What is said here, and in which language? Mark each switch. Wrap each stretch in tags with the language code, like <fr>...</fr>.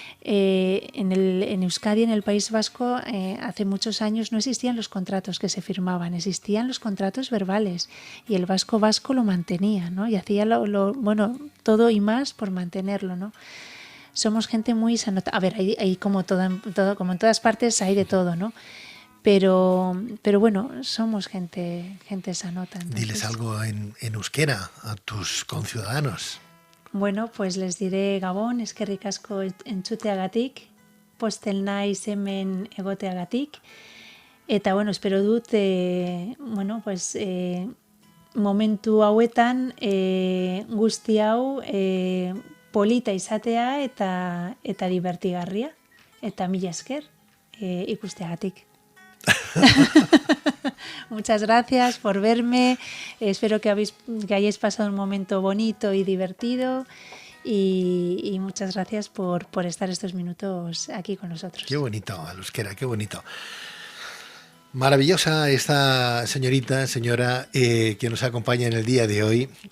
<es>En Euskadi, en el País Vasco, hace muchos años no existían los contratos que se firmaban, existían los contratos verbales y el vasco lo mantenía, ¿no? Y hacía bueno, todo y más por mantenerlo, ¿no? Somos gente muy sanota. A ver, hay como como en todas partes hay de todo, ¿no? Pero bueno, somos gente sanota. Entonces. Diles algo en euskera a tus conciudadanos. Bueno, pues les diré</es> <eu>Gabon, eskerrik asko entzuteagatik, pozten naiz hemen egoteagatik, eta bueno, espero dut, pues momentu hauetan guzti hau polita izatea eta divertigarria, eta mila esker ikusteagatik.</eu> <es>Muchas gracias por verme, espero que hayáis pasado un momento bonito y divertido y muchas gracias por estar estos minutos aquí con nosotros. Qué bonito, euskera, qué bonito. Maravillosa esta señora que nos acompaña en el día de hoy.</es>